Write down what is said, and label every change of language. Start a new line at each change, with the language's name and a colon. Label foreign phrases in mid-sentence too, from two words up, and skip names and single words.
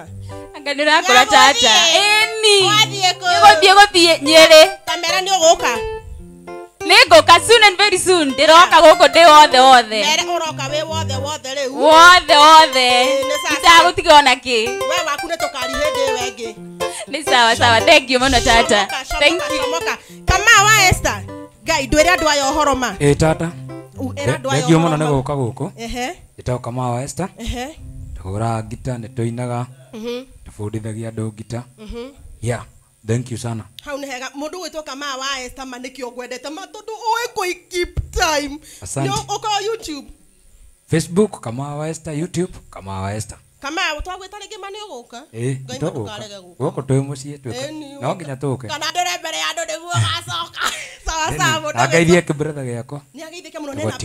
Kikuyu: anga ndirakura tata eni wathie gũthiĩ Nyeri tamera ni uguka nĩngũka
English: soon and very soon
Kikuyu: ndiroka gũkũ ndĩ wothe mere uroka we wothe rĩu wothe itagũtiga ona kĩ we waku nĩ tũkari hĩndĩ wengi nĩ sawa
English: thank you
Kikuyu: mũno tata
English: thank you
Kikuyu: kama wa Esther Ngai ndwĩre andũ aya ũhoro ma tata Thengio muno nĩ gũka gũkũ. Ehe. Ndĩtagwo Kamau wa Esther. Ehe. Tũhũraga ngita, nĩ tũinaga. Tũbundithagia andũ ngita.
English: Yeah, thank you sana.
Kikuyu: Hau nĩ hega mũndũ gwĩtwo Kamau wa Esther ma nĩkĩo ngwendete ma tondũ ũĩ
English: keep time.
Swahili: Asante.
Kikuyu: Ũko YouTube. Facebook Kamau wa Esther, YouTube Kamau wa Esther. Kamau twagwĩta rĩngĩ ma nĩ ũgũka. Ngai ndũkarege gũka. Gũkũ twĩ mũciĩ twĩka. No nginya tũke. Kana ndĩre mbere ya andũ nĩguo gacoka.
Swahili: Sawa sawa
Kikuyu: mũndũ. Ageithie kĩbretha gĩakwa. Nĩ ageithĩke mũno nena